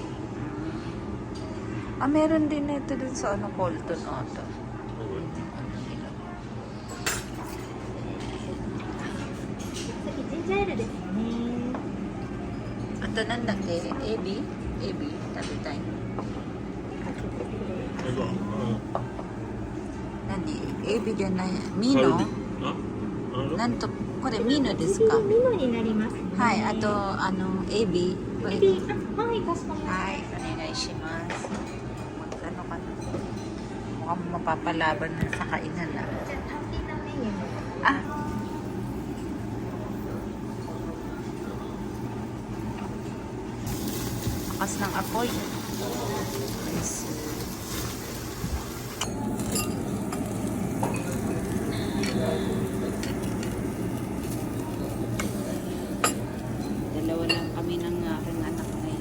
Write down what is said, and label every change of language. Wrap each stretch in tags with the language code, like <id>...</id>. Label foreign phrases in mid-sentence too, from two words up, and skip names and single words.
<tl>Ah, meron din ito dun sa ano, Colton Auto. Ano nila? Ito nandaki, Ebi. Ebi, tabi tayo. Ito.</tl> <ja>Nani, Ebiじゃない。ミノ</ja> <tl>Ha? Ano?</tl> <ja>なんと、これミノですか？ミノになります。はい、あと、エビ。これエビ、あ、はい、かしこまりました。はい、お願いします。</ja> <tl>Mag-ano ka na? Mukhang mapapalaban na sa kainan na.</tl> <ja>じゃあ単品のメニューも。</ja> <tl>Ah! Lakas ng apoy. Nice. Dalawa lang kami ng aking anak ngayon.</tl>